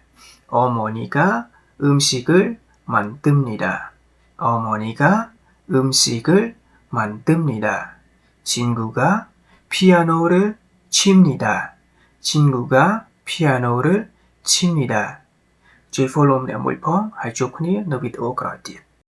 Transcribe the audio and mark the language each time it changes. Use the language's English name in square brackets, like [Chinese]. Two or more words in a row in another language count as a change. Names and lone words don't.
[Korean] 어머니가 음식을 만듭니다. 어머니가 음식을 만듭니다. 친구가 피아노를 칩니다. 친구가 피아노를 칩니다. [Khmer] ជួយfollow ម្នាក់មួយផងហើយជួបគ្នានៅវីដេអូក្រោយទៀត